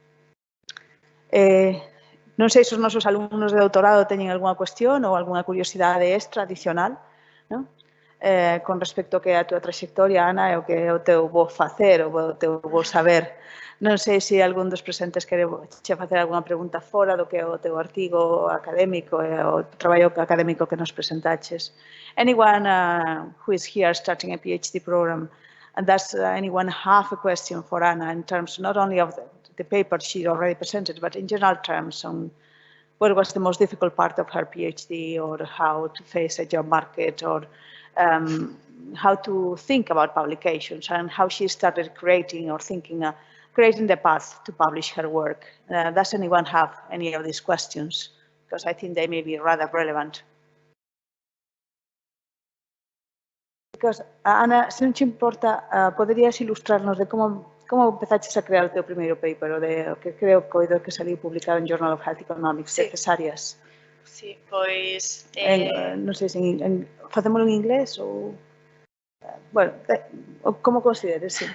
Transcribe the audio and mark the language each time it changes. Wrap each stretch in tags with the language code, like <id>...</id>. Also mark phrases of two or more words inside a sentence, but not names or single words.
<gl>Non sei se os nosos alumnos de doutorado teñen algunha cuestión ou algunha curiosidade extra adicional, non? Con respecto ao que é a túa trayectoria, Ana, e o que é o teu bo facer, o teu bo saber. Non sei se algún dos presentes quere che facer algunha pregunta fora do que é o teu artigo académico e o traballo académico que nos presentaches.</gl> <en>Anyone who is here starting a PhD program, and does anyone have a question for Ana in terms not only of the paper she already presented, but in general terms on what was the most difficult part of her PhD, or how to face a job market, or how to think about publications, and how she started creating or thinking creating the path to publish her work. Does anyone have any of these questions? Because I think they may be rather relevant. Because,</en> <gl>Ana, se non te importa, poderías ilustrarnos de como empezaches a crear o teu primeiro paper, o que creo que saliu publicado en Journal of Health Economics, de cesáreas. Sí, pois... Non sei se facémolo en inglés ou... Bueno, como consideres, sí.</gl>